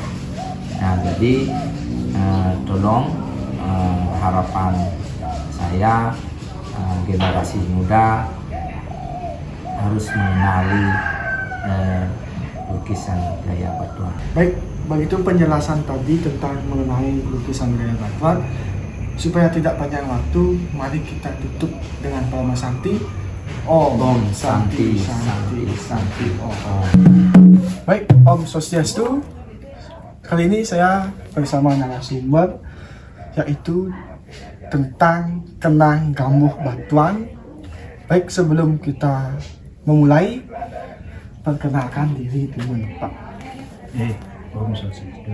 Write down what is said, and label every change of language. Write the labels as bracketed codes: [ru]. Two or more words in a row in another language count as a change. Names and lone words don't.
[id] Nah, jadi tolong harapan saya, generasi muda harus mengenali lukisan gaya batuan. Baik, begitu penjelasan tadi tentang mengenai lukisan gaya batuan. Supaya tidak panjang waktu, mari kita tutup dengan Palma Santi. [sa] Om Santi, Santi, Santi, Om. [id] Baik, [ban] Om Swastiastu. [id] Kali ini saya bersama narasumber, yaitu tentang Kenang Gamuh Batuan. Baik, sebelum kita memulai, perkenalkan diri dulu Pak. [ban] Om Swastiastu.